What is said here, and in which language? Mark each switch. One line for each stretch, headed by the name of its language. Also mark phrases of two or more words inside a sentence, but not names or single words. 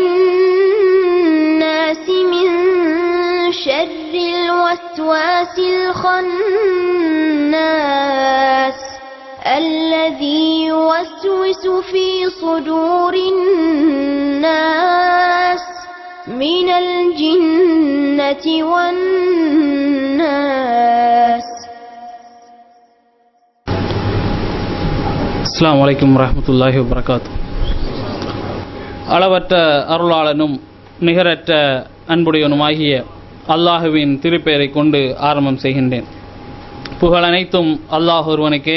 Arabic: الناس من شر الوسواس الخناس الذي يوسوس في صدور الناس من الجنة والناس. السلام عليكم ورحمة الله وبركاته.
Tamil: அளவற்ற அருளாளனும் நிகரற்ற அன்புடையவனுமாகிய அல்லாஹுவின் திருப்பெயரை கொண்டு ஆரம்பம் செய்கின்றேன். புகழ் அனைத்தும் அல்லாஹ் ஒருவனுக்கே.